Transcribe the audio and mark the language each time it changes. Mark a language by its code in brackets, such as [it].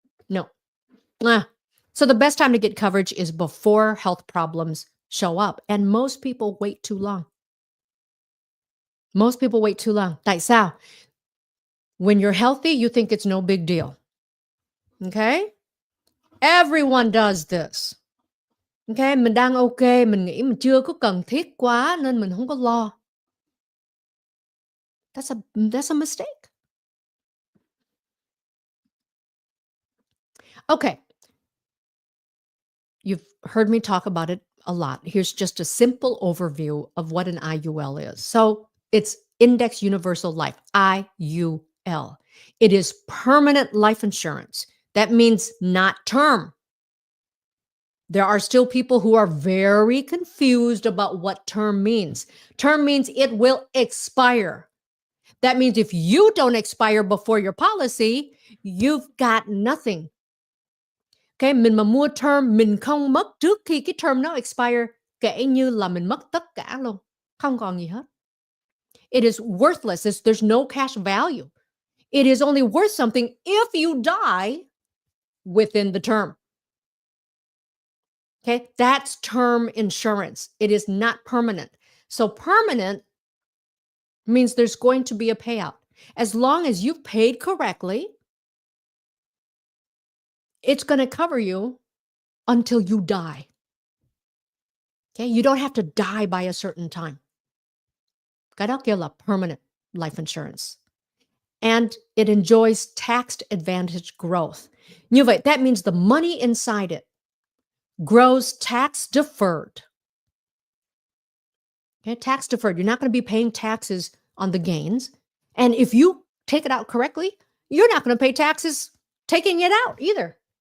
[en] No. So the best time to get coverage is before health problems show up. And most people wait too long. Most people wait too long. [vi] Tại sao? [en] When you're healthy, you think it's no big deal. Okay? Everyone does this. Okay? [vi] Mình đang ok, mình nghĩ mình chưa có cần thiết quá nên mình không có lo. [en] That's a mistake. Okay. You've heard me talk about it a lot. Here's just a simple overview of what an IUL is. So it's Index Universal Life, IUL. It is permanent life insurance. That means not term. There are still people who are very confused about what term means. Term means it will expire. That means if you don't expire before your policy, you've got nothing. [vi] Okay, mình mà mua term, mình không mất trước khi cái term nó expire, kể như là mình mất tất cả luôn, không còn gì hết. [en] It is worthless. There's no cash value. It is only worth something if you die within the term. Okay, that's term insurance. It is not permanent. So permanent means there's going to be a payout. As long as you've paid correctly, it's going to cover you until you die. Okay, you don't have to die by a certain time. [vi] Cái đó kêu là permanent life insurance. [en] And it enjoys tax advantage growth. [vi] Như vậy, [en] that means the money inside it grows tax deferred. Okay, tax deferred. You're not going to be paying taxes on the gains. And if you take it out correctly, you're not going to pay taxes taking it out either.